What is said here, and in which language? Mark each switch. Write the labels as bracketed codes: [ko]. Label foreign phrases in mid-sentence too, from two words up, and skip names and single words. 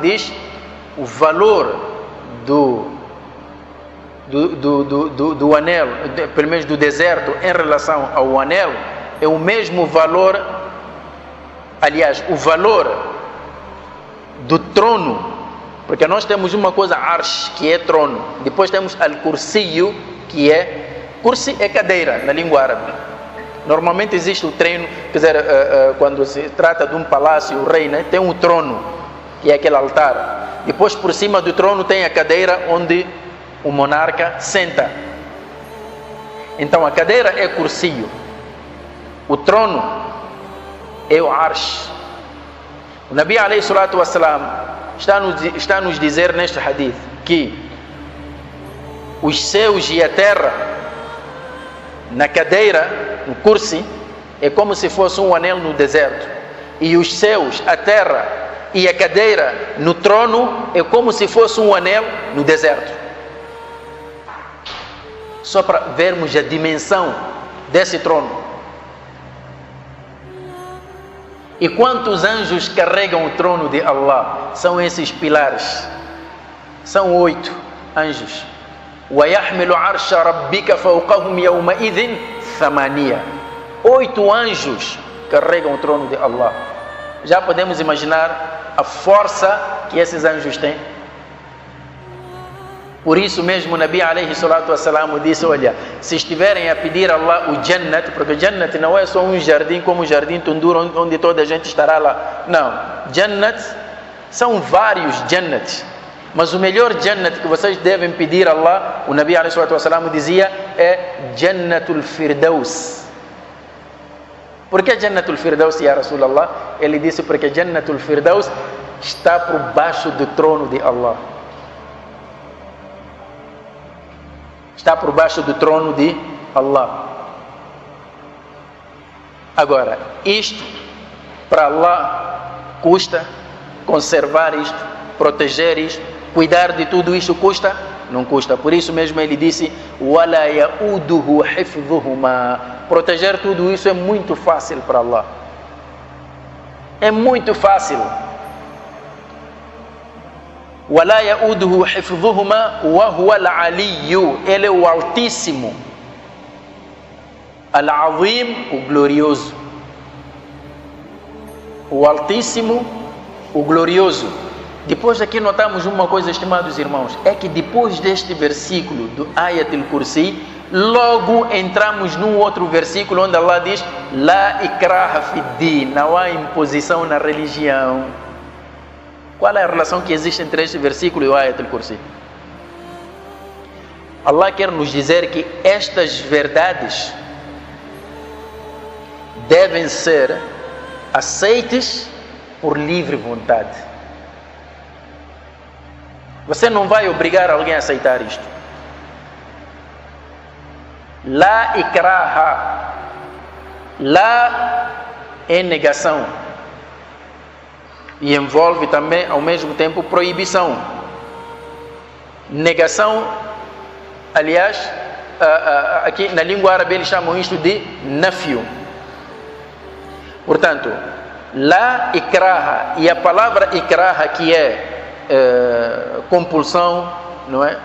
[pt] diz: o valor do anel, pelo menos do deserto, em relação ao anel, é o mesmo valor, aliás, o valor do trono, porque nós temos uma coisa, arsh, que é trono, depois temos al-kursiyu, que kursi é cadeira na língua árabe. Normalmente existe o treino, quer dizer, quando se trata de um palácio, o rei, né, tem um trono, que é aquele altar. Depois, por cima do trono, tem a cadeira onde o monarca senta. Então a cadeira é cursiyo, o trono é o arsh. O [ar] نبي عليه الصلاة والسلام [pt] está nos dizer neste hadith que os céus e a terra na cadeira, no kursi, é como se fosse um anel no deserto, e os céus, a terra e a cadeira no trono é como se fosse um anel no deserto. Só para vermos a dimensão desse trono. E quantos anjos carregam o trono de Allah? São esses pilares. São 8 anjos. [ar] وَيَحْمِلُ عَرْشَ رَبِّكَ فَوْقَهُمْ يَوْمَئِذٍ ثَمَانِيَةٌ. [pt] 8 anjos carregam o trono de Allah. Já podemos imaginar a força que esses anjos têm. Por isso mesmo o [ar] نبي عليه الصلاة والسلام [pt] disse: olha, se estiverem a pedir a Allah o Jannat, porque o Jannat não é só um jardim como o jardim Tundura onde toda a gente estará lá. Não, Jannat são vários Jannats, mas o melhor Jannat que vocês devem pedir a Allah, o [ar] نبي عليه الصلاة والسلام [pt] dizia, é [ar] جنة الفردوس. [pt] Por que [ar] جنة الفردوس، يا رسول الله? [pt] Ele disse porque [ar] جنة الفردوس [pt] está por baixo do trono de Allah. Está por baixo do trono de Allah. Agora, isto para Allah custa conservar isto, proteger isto, cuidar de tudo isto custa? Não custa. Por isso mesmo ele disse: [ar] "ولا يؤوده حفظهما". [pt] Proteger tudo isso é muito fácil para Allah. É muito fácil. [ar] وَلَا يَؤُودُهُ حِفْظُهُمَا وَهُوَ الْعَلِيُّ. [pt] Ele é o Altíssimo, Al-Azim, o Glorioso. O Altíssimo, o Glorioso. Depois aqui notamos uma coisa, estimados irmãos, é que depois deste versículo do [ar] آية الكرسي, [pt] logo entramos num outro versículo onde Allah diz: [ar] لا إكراه في الدين, [pt] não há imposição na religião. Qual é a relação que existe entre este versículo e o [ar] آية الكرسي? [pt] Allah quer nos dizer que estas verdades devem ser aceitas por livre vontade. Você não vai obrigar alguém a aceitar isto. [ar] لا إكراه. [pt] La é negação. E envolve também, ao mesmo tempo, proibição. Negação, aliás, aqui na língua árabe eles chamam isto de nafio. Portanto, [ar] لا إكراه, [pt] e a palavra ikraha, que é compulsão, não é?